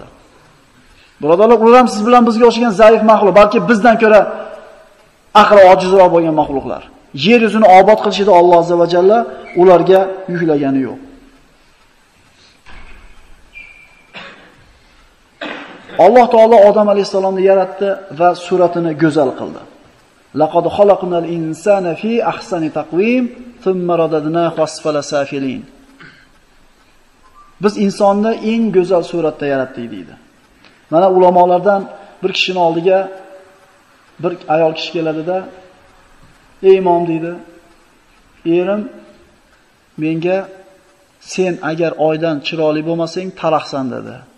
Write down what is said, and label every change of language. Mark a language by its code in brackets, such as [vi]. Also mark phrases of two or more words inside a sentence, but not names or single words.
[uz] Birodarlar, ular ham siz bilan bizga o'xshagan zaif mahluq, balki bizdan ko'ra aqli ojizroq bo'lgan mahluqlar. Yer yuzini obod qilishida Alloh [ar] عز وجل [uz] ularga yuklagani yo'q. Alloh taolo Odam alayhisalomni yaratdi va suratini go'zal qildi. [ar] لقد خلقنا الإنسان في أحسن تقويم ثم رددناه أسفل سافلين. [uz] Biz insonni eng go'zal suratda yaratdik deydi. Mana ulamolardan bir kishining oldiga bir ayol kishi keladida, "Ey imom," deydi, "Erim menga sen agar oydan chiroyli bo'lmasang, talaqsan" dedi.